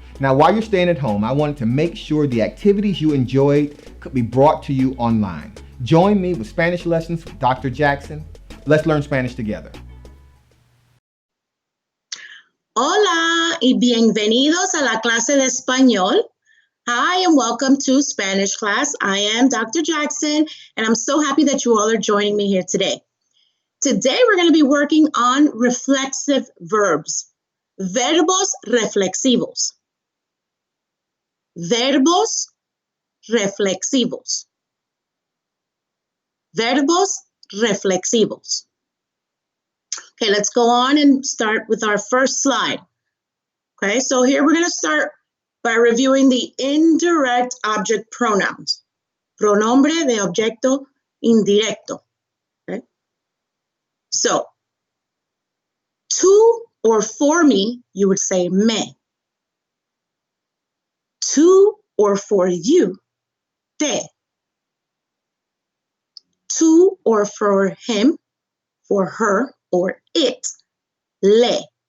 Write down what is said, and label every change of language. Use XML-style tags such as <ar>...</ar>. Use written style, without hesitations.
<en>Now, while you're staying at home, I wanted to make sure the activities you enjoyed could be brought to you online. Join me with Spanish lessons with Dr. Jackson. Let's learn Spanish together.</en> <es>Hola y bienvenidos a la clase de español.</es> <en>Hi and welcome to Spanish class. I am Dr. Jackson and I'm so happy that you all are joining me here today. Today we're going to be working on reflexive verbs.</en> <es>Verbos reflexivos. Verbos reflexivos. Verbos reflexivos.</es> <en>Okay, let's go on and start with our first slide. Okay, so here we're going to start by reviewing the indirect object pronouns.</en> <es>Pronombre de objeto indirecto.</es> <en>Okay, so to or for me, you would say me. To or for you, te. To or for him, for her, or it, le.</en>